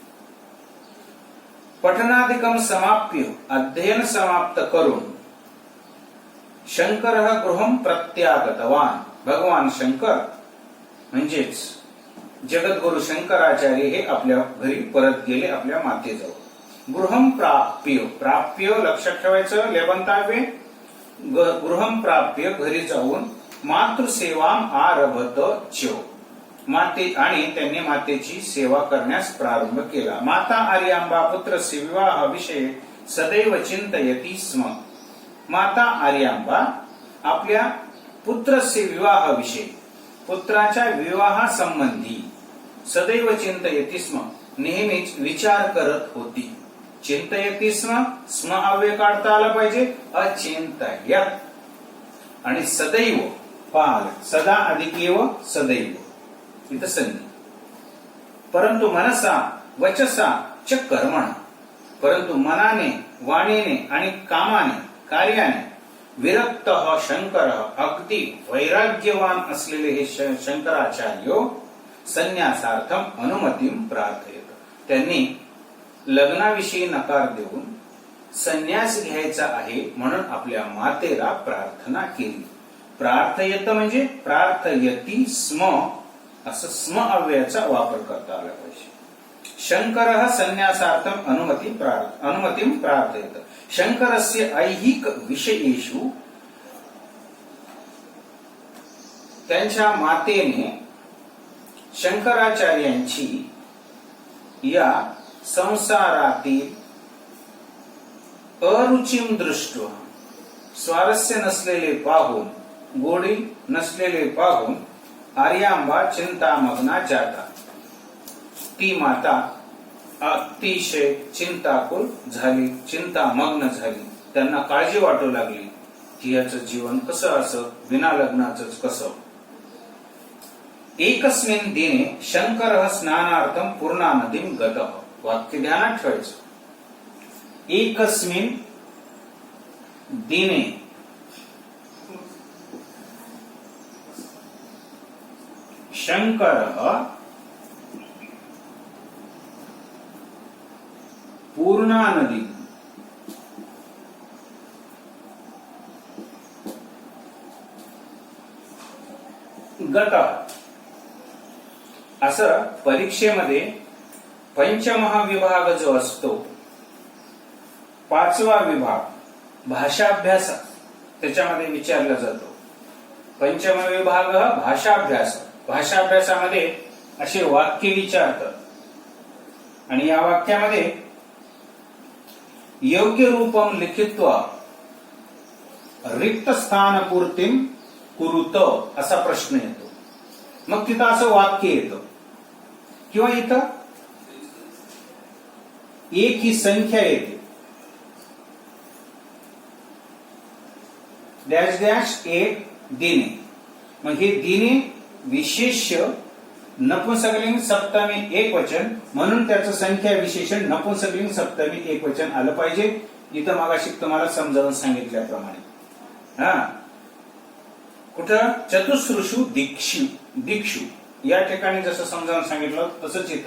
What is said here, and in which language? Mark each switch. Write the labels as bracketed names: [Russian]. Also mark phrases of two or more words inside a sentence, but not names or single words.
[Sanskrit] पठनादिकम समाप्य [Marathi] अध्ययन समाप्त करून [Sanskrit] शंकर गृहम प्रत्यागतवान. [Marathi] भगवान शंकर म्हणजेच जगद्गुरु शंकराचार्य हे आपल्या घरी परत गेले आपल्या मातेजवळ. [Sanskrit] गृहम प्राप्य प्राप्य [Marathi] लक्षात ठेवायचं लेबंतावे. [Sanskrit] गृहम प्राप्य [Marathi] घरी जाऊन [Sanskrit] मातृसेवाम आरभत च [Marathi] माते आणि त्यांनी मातेची सेवा करण्यास प्रारंभ केला. [Sanskrit] माता आर्यांबा पुत्रस्य विवाह विषय सदैव चिंतयती स्म. [Marathi] माता आर्यांबा आपल्या [Sanskrit] पुत्रस्य विवाह विषय [Marathi] पुत्राच्या विवाहासंबंधी सदैव [Sanskrit] चिंतयती स्म [Marathi] नेहमीच विचार करत होती. [Sanskrit] चिंतयती स्म स्म [Marathi] अव्यय काढता आला पाहिजे. अचिंतयत आणि सदैव पाल सदा अधिक एव सदैव इथं संधी. [Sanskrit] परंतु मनसा वचसा च कर्मणा, [Marathi] परंतु मनाने वाणीने आणि कामाने कार्याने विरक्त शंकर, अगदी वैराग्यवान असलेले हे शंकराचार्य [Sanskrit] संन्यासार्थम अनुमतीम प्रार्थयत. [Marathi] त्यांनी लग्नाविषयी नकार देऊन संन्यास घ्यायचा आहे म्हणून आपल्या मातेला प्रार्थना केली. प्रार्थयत म्हणजे [Sanskrit] प्रार्थयती स्म, [Marathi] असं स्म अव्ययाचा वापर करता आला पाहिजे. [Sanskrit] शंकर संन्यासार्थम अनुमतीम प्रार्थयत. शंकरस्य ऐहिक विषयेषु, [Marathi] त्यांच्या मातेने शंकराचार्यांची या संसारातील [Sanskrit] अरुचिम दृष्ट्वा, [Marathi] स्वारस्य नसलेले पाहून, गोडी नसलेले पाहून [Sanskrit] आर्यांबा चिंतामग्ना जाता, [Marathi] ती माता अतिशय चिंताकुल झाली, चिंतामग्न झाली. त्यांना काळजी वाटू लागली की याचं जीवन कसं असं, विना लग्नाचंच कसं. [Sanskrit] एकस्मिन् दिने शंकर स्नानार्थम पूर्णा नदीम गतः. [Marathi] वाक्य ध्यानात ठेवायचं. [Sanskrit] एकस्मिन् दिने शंकर पूर्णा नदी गत. [Marathi] असं परीक्षेमध्ये पंचमहाविभाग जो असतो, पाचवा विभाग भाषाभ्यास, त्याच्यामध्ये विचारला जातो. पंचमविभाग भाषाभ्यास. भाषाभ्यासामध्ये असे वाक्य विचारतात आणि या वाक्यामध्ये [Sanskrit] योग्य रूपम लिखित्वा रिक्त स्थान पूर्तीम कुरुत [Marathi] असा प्रश्न येतो. मग तिथं असं वाक्य येतं किंवा इथं एक ही संख्या येते, डॅश डॅश एक दिने. मग हे दिने विशेष्य नपुंसकलिंग सप्तमी एक वचन, म्हणून त्याचं संख्या विशेषण नपुंसकलिंग सप्तमी एक वचन आलं पाहिजे. इथं मागाशी तुम्हाला समजावून सांगितल्याप्रमाणे. हा कुठं [Sanskrit] चतुसृषु दीक्षु [Marathi] या ठिकाणी जसं समजावून सांगितलं तसंच इथं.